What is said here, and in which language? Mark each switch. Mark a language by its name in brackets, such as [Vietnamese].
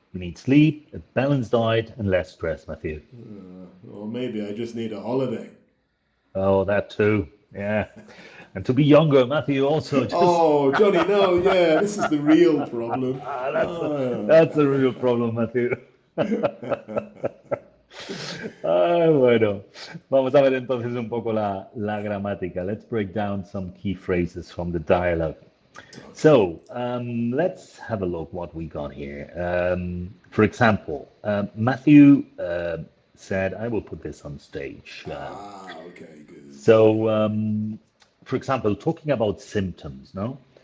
[English] You need sleep, a balanced diet, and less stress, Matthew. Or maybe I just need a holiday. Oh, that too. Yeah. And to be younger, Matthew, also just Oh, Johnny, no, yeah, this is the real problem. Ah. that's a real problem, Matthew. [Spanish] Ah, bueno, vamos a ver entonces un poco la gramática. [English] Let's break down some key phrases from the dialogue. So let's have a look what we got here. For example, Matthew said, I will put this on stage. Okay, good. So, for example, talking about symptoms, no?